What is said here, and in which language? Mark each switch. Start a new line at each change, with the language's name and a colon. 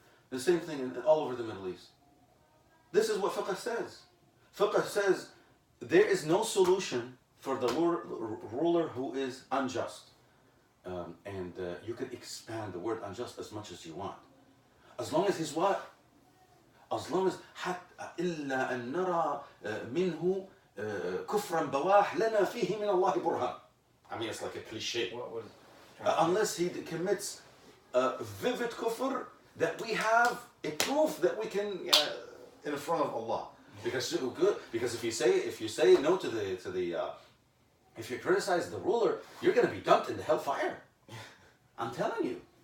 English: The same thing all over the Middle East. This is what fiqh says. Fiqh says there is no solution for the ruler who is unjust. And you can expand the word unjust as much as you want. As long as he's what? As long as
Arabic: إلا أن نرى منه كفرا بواح لنا فيه من الله برهان.
English: I mean, it's like a cliche. Unless he commits vivid kufr, that we have a proof that we can in front of Allah. Because if you say no to the if you criticize the ruler, you're going to be dumped in the hellfire. I'm telling you.